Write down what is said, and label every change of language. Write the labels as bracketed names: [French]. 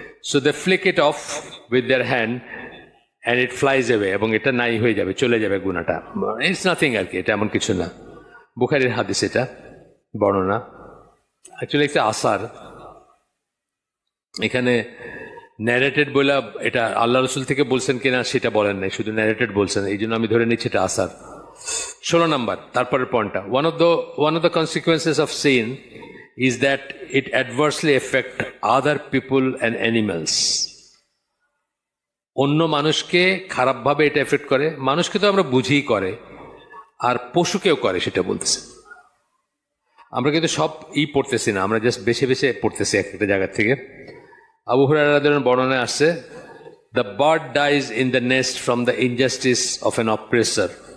[English] so they flick it off with their hand and it flies away, [Bangla] এবং এটা নাই হয়ে যাবে, চলে যাবে গুনাহটা, [English] it's nothing [Bangla] আর কি, এটা এমন কিছু না। বুখারীর হাদিস এটা বর্ণনা, অ্যাকচুয়ালি একটা আসার, এখানে ন্যারেটেড বলে এটা আল্লাহ রসুল থেকে বলছেন কিনা সেটা বলেন নাই, শুধু ন্যারেটেড বলছেন, এই জন্য আমি ধরে নিচ্ছি এটা আসার। 16 নম্বর, তারপরের পয়েন্টটা, [English] one of the consequences of sin is that it adversely affect other people and animals. [Bangla] অন্য মানুষকে খারাপভাবে এটা এফেক্ট করে, মানুষকে তো আমরা বুঝিই করে, আর পশুকেও করে, সেটা বলতেছে। আমরা কিন্তু সব পড়তেছি না, আমরা জাস্ট বেছে বেছে পড়তেছি একটা জায়গা থেকে। [English] Abu Hurairah রাদিয়াল্লাহু আনহু [Bangla] বর্ণনায় আসছে, [English] The bird dies in the nest from the injustice of an oppressor.